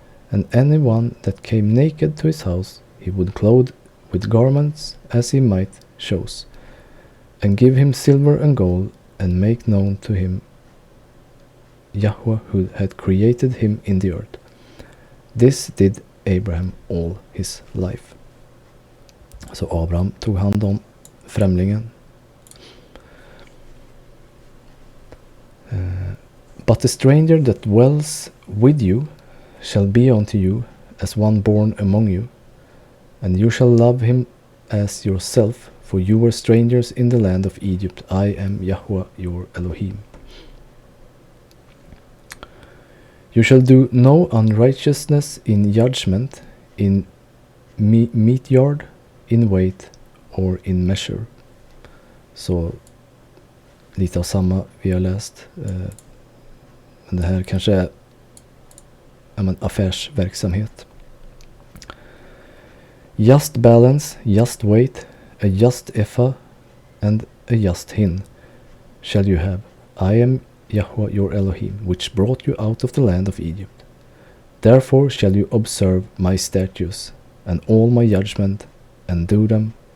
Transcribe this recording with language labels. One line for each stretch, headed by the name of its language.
English: And anyone that came naked to his house, he would clothe with garments as he might choose, and give him silver and gold, and make known to him Yahweh who had created him in the earth. This did Abraham all his life.
Swedish: Så Abraham tog hand om främlingen.
English: But the stranger that dwells with you shall be unto you as one born among you, and you shall love him as yourself, for you were strangers in the land of Egypt. I am Yahweh your Elohim. You shall do no unrighteousness in judgment, in meat yard, in weight, or in measure.
Swedish: Så lite av samma vi har läst. Men det här kanske är affärsverksamhet.
English: Just balance, just weight, a just ephah, and a just hin shall you have. I am Yahweh your Elohim, which brought you out of the land of Egypt. Therefore shall you observe my statutes, and all my judgment, and do them.